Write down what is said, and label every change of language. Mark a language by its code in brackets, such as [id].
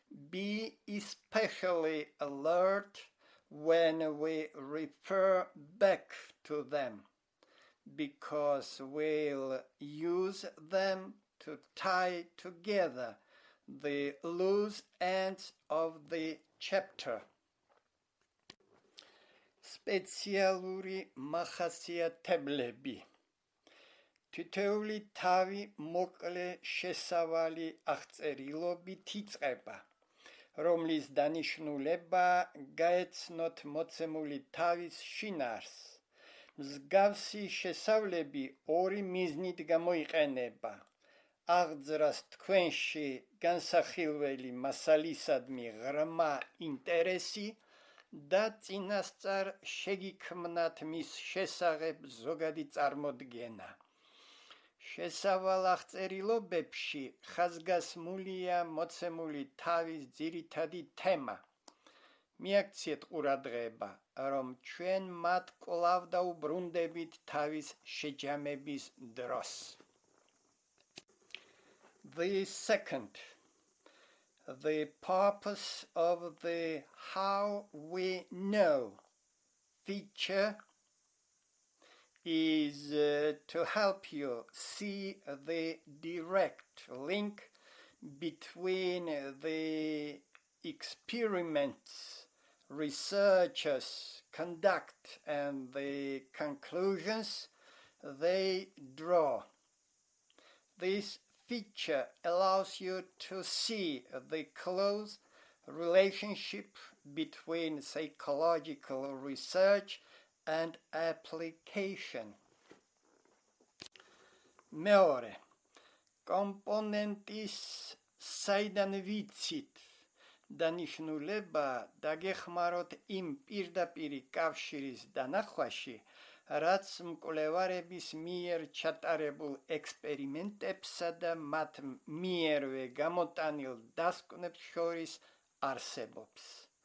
[en] Be especially alert when we refer back to them, because we'll use them to tie together the loose ends of the chapter. [ka] სპეციალური მახასიათებლები. თითოეული თავი მოკლე შესავალი აღწერილობით იწყება, რომლის დანიშნულება გაეცნოთ მოცემული თავის შინაარსს. მსგავსი შესავლები ორი მიზნით გამოიყენება: აღძრას თქვენში განსახილველი მასალისადმი ღრმა ინტერესი და წინასწარ შეგიქმნათ მის შესახებ ზოგადი წარმოდგენა. შესავალ აღწერილობებში ხაზგასმულია მოცემული თავის ძირითადი თემა. მიაქციეთ ყურადღება, რომ ჩვენ მათ კვლავ დაუბრუნდებით თავის შეჯამების დროს. [en] The second, the purpose of the how we know feature is to help you see the direct link between the experiments researchers conduct and the conclusions they draw. This feature allows you to see the close relationship between psychological research and application. [ka] მეორე, კომპონენტის საიდან ვიცით დანიშნულება დაგეხმაროთ იმ პირდაპირი კავშირის დანახვაში, რაც მკვლევარების მიერ ჩატარებულ ექსპერიმენტებსა და მათ მიერვე გამოტანილ დასკვნებს შორის არსებობს.